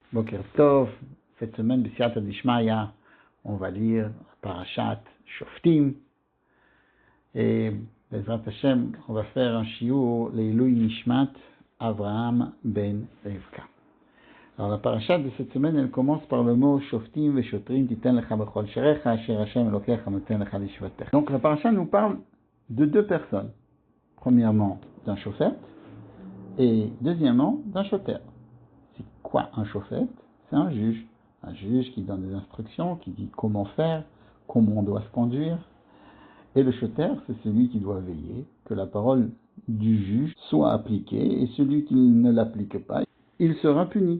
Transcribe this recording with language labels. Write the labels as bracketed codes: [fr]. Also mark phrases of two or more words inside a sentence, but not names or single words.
[he] בוקר טוב, [fr] cette semaine, [arc] בסייעתא דשמיא, [fr] on va lire Parashat Shoftim. Et [he] בעזרת השם, [fr] on va faire un shiur [he] לעילוי נשמת אברהם בן רבקה. [fr] Alors la parashat de cette semaine, elle commence par le mot [he] שופטים ושוטרים תתן לך בכל שעריך אשר ה' אלוקיך נותן לך לשבטיך. [fr] Donc la parashat nous parle de deux personnes. Premièrement, d'un shofet et deuxièmement, d'un shoter. C'est quoi un shofet? C'est un juge. Un juge qui donne des instructions, qui dit comment faire, comment on doit se conduire. Et le shoter, c'est celui qui doit veiller que la parole du juge soit appliquée, et celui qui ne l'applique pas, il sera puni.